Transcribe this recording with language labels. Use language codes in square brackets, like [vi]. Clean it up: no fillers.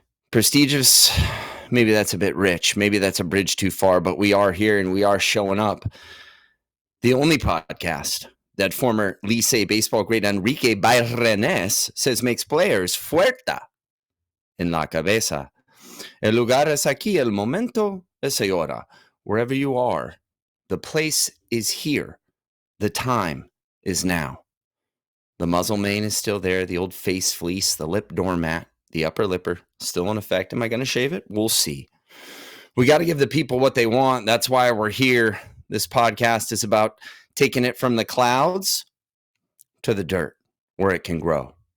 [en] Prestigious, maybe that's a bit rich. Maybe that's a bridge too far, but we are here and we are showing up. The only podcast that former Licey baseball great Enrique Bayrenes says makes players [es] fuerza en la cabeza. El lugar es aquí, el momento es ahora. [en] Wherever you are, the place is here. The time is now. The muzzle mane is still there, the old face fleece, the lip doormat, the upper lipper still in effect. Am I going to shave it? We'll see. We got to give the people what they want. That's why we're here. This podcast is about taking it from the clouds to the dirt where it can grow.